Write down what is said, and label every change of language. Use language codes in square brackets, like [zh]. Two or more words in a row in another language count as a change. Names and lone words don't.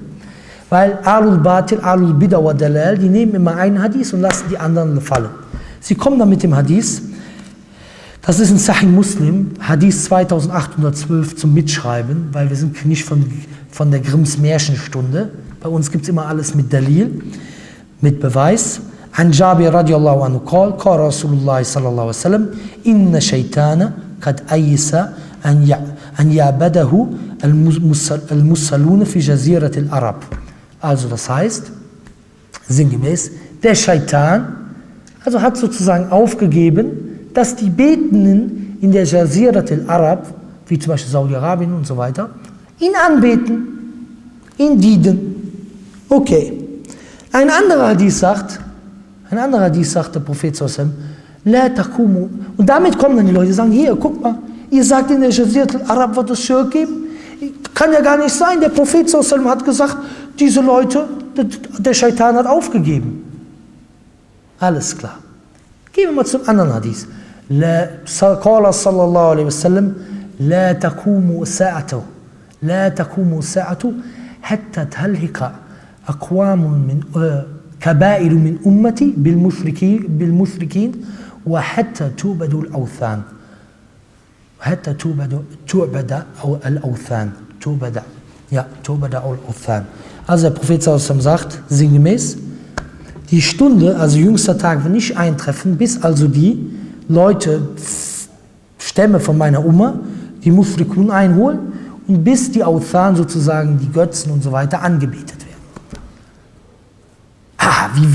[ar] Weil أهل الباطل، أهل البدع والضلال, [de] die nehmen immer einen Hadith und lassen die anderen fallen. Sie kommen dann mit dem Hadith, das ist in Sahih Muslim, Hadith 2812 zum Mitschreiben, weil wir sind nicht von der Grimms Märchenstunde. Bei uns gibt es immer alles mit Dalil, mit Beweis. [ar] عن جابر رضي الله عنه قال رسول الله صلى الله عليه وسلم إن الشيطان قد أيس أن يعبده المصلون في جزيرة العرب. [de] Also das heißt, sinngemäß, der Scheitan hat sozusagen aufgegeben, dass die Betenden in der [ar] جزيرة العرب, [de] wie zum Beispiel Saudi-Arabien und so weiter, ihn anbeten, ihn dienen. Okay. Ein anderer Hadith sagt, der Prophet [ar] صلى الله لا تقوم. [de] Und damit kommen dann die Leute, die sagen, hier, guck mal, ihr sagt, in der [ar] جزيرة العرب [de] wird es Schirk geben. Kann ja gar nicht sein. Der Prophet sallallahu hat gesagt, diese Leute, der Scheitan hat aufgegeben. Alles klar. Gehen wir mal zum anderen Hadith. [ar] قال صلى الله عليه وسلم لا تقوم الساعة حتى تلحق أقوام من قبائل من أمتي بالمشركين وحتى تعبد الأوثان. حتى تعبد الأوثان. [de] Also der Prophet sagt, sinngemäß, die Stunde, also jüngster Tag, wird nicht eintreffen, bis also die Leute, Stämme von meiner Umma, die Mushrikun einholen und bis die Awthan sozusagen, die Götzen und so weiter, angebetet werden.